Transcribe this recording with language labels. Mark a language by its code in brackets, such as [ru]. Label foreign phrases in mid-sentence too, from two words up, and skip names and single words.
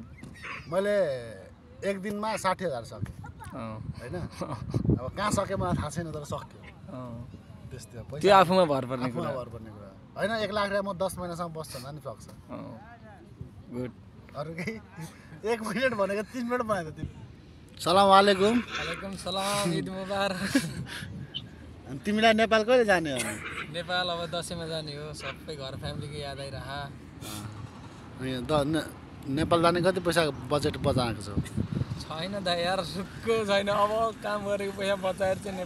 [ne] मैले एक दिनमा 60,000 सके हैन। अब कहाँ सके मलाई थाहा छैन, तर सक्यो। त्यस्तै पैसा त्यो आफूमा भर पर्ने कुरा हैन। 1 लाख रुपैयाँ म 10 महिनासम्म बस्छ नि सक्छ। गुड। अरु केही 1 मिनेट भनेको 3 मिनेट बनायो तिमी। [ar] سلام عليكم. عليكم سلام, عيد مبارك. [ne] अनि तिमीलाई नेपाल कहिले जाने हो? नेपाल अब दसैँमा जाने हो, सबै घर फ्यामिलीको याद आइरह। नेपाल जाने कति पैसा बजेट बचाएको छौ? छैन दा यार सुक्को छैन अब काम गरेको पैसा बचाएर चाहिँ नेपाल